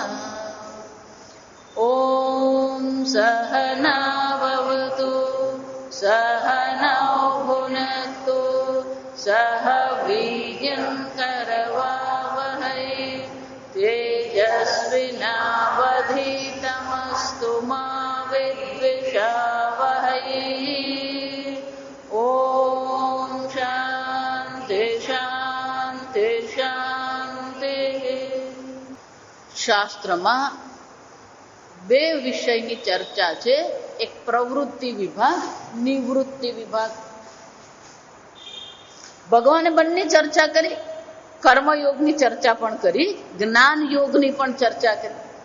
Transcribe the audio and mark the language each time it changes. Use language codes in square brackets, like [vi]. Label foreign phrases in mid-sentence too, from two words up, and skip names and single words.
[sa] ॐ सहनाववतु सहनौ भुनक्तु सह वीर्यं करवावहै तेजस्विनावधीतमस्तु मा विद्विषावहै। ॐ शान्ति शान्ति शान्तिः। [gu] શાસ્ત્રમાં બે વિષયની ચર્ચા છે, એક પ્રવૃત્તિ વિભાગ, નિવૃત્તિ વિભાગ. ભગવાને બંને ચર્ચા કરી. કર્મયોગની ચર્ચા પણ કરી, જ્ઞાન યોગની પણ ચર્ચા કરી.